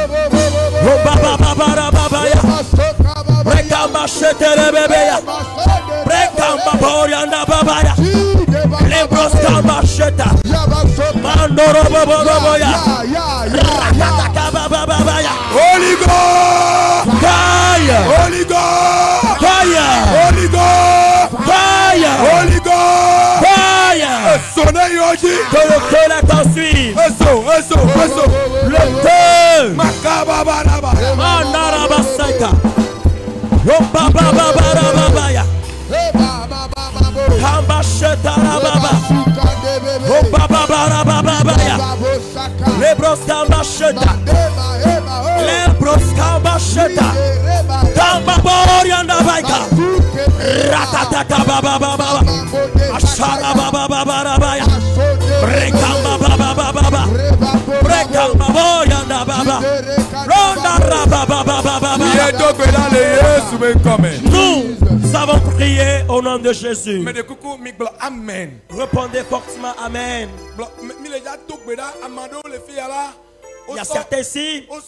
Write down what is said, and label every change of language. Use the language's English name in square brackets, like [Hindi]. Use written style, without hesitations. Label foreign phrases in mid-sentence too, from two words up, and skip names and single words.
[English] Robaba babaya. Brekamba sheterebeya. Brekamba boryanda babaya. Lebroskamba sheta. Mandoro boboya. Rakataka babaya. Holy God! Fire! Holy God! Fire! Holy God! Fire! Holy God! Fire! Sonne yoji! [French] Que le feu la t'ensuive. Eso. Le feu! Makababaraba! Mandarabasaka. Yobababarabaya. Kamba shetarababa. Yobababarabaya. Lebros kamba sheta. Lebros kamba sheta. Kamba borianda baika. Ratataka bababa. Ashara bababa. Brekamba bababa. Brekamba borianda baba. Ronda rabababa. Nous avons prié au nom de Jésus. Amen. Répondez fortement Amen. Il y a certains ici.